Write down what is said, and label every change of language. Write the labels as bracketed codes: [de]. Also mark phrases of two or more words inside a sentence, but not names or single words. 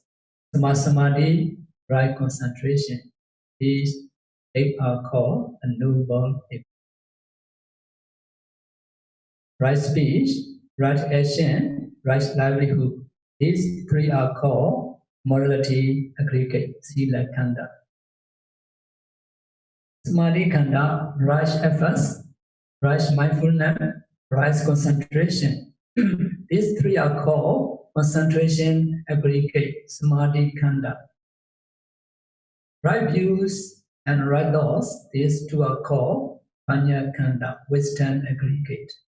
[en] Sammasamadhi, right concentration. These eight are called a noble eightfold. Right speech, right action, right livelihood. These three are called morality aggregate, [pi] sila kanda. Samadhi kanda, [en] right efforts, right mindfulness, right concentration. These three are called concentration aggregate, [pi] samadhi kanda. [en] Right views and right thoughts, these two are called [pi] panya kanda, [en] wisdom aggregate.